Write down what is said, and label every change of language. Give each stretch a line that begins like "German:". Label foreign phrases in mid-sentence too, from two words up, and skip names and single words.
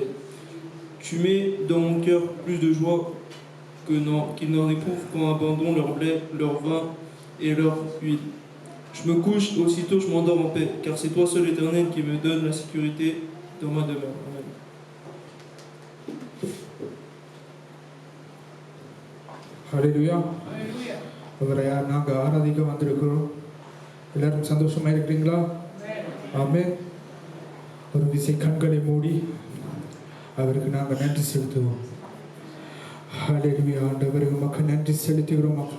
French: Tu mets dans mon cœur plus de joie qu'ils n'en éprouvent quand abandonnent leur blé, leur vin et leur huile. Je me couche et aussitôt je m'endors en paix, car c'est toi seul, Éternel, qui me donne la sécurité dans ma demeure. Amen. Alléluia.
Tamil: அவரை நாங்கள் ஆராதிக்க வந்திருக்கிறோம். எல்லாரும் சந்தோஷமா இருக்கிறீங்களா? ஆமென். ஒரு விசை கண்களை மூடி அவருக்கு நாங்கள் நன்றி செலுத்துவோம். ஹல்லேலூயா. ஆண்டவரே உமக்கு நன்றி செலுத்துகிறோம் அப்பா.